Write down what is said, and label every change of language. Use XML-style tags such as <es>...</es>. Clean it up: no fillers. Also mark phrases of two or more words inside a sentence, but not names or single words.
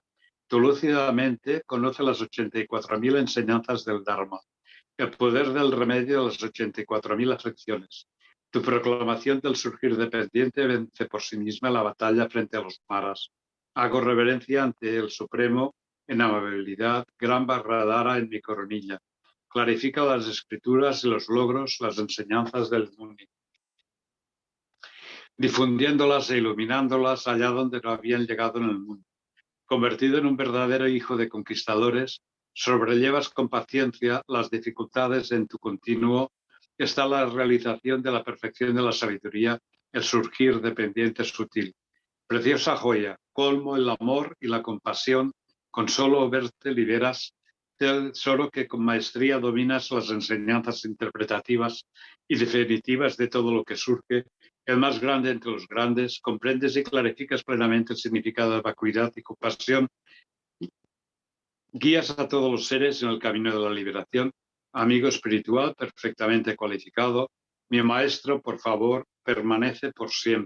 <es>Tu lúcidamente conoce las 84.000 enseñanzas del Dharma, el poder del remedio de las 84.000 aflicciones. Tu proclamación del surgir dependiente vence por sí misma la batalla frente a los maras. Hago reverencia ante el Supremo en amabilidad, gran Vajradhara en mi coronilla. Clarifica las escrituras y los logros, las enseñanzas del Muni, difundiéndolas e iluminándolas allá donde no habían llegado en el mundo. Convertido en un verdadero hijo de conquistadores, sobrellevas con paciencia las dificultades. En tu continuo está la realización de la perfección de la sabiduría, el surgir dependiente sutil. Preciosa joya, colmo el amor y la compasión, con solo verte liberas, solo que con maestría dominas las enseñanzas interpretativas y definitivas de todo lo que surge, el más grande entre los grandes, comprendes y clarificas plenamente el significado de vacuidad y compasión, guías a todos los seres en el camino de la liberación, amigo espiritual perfectamente cualificado, mi maestro, por favor, permanece por siempre.</es>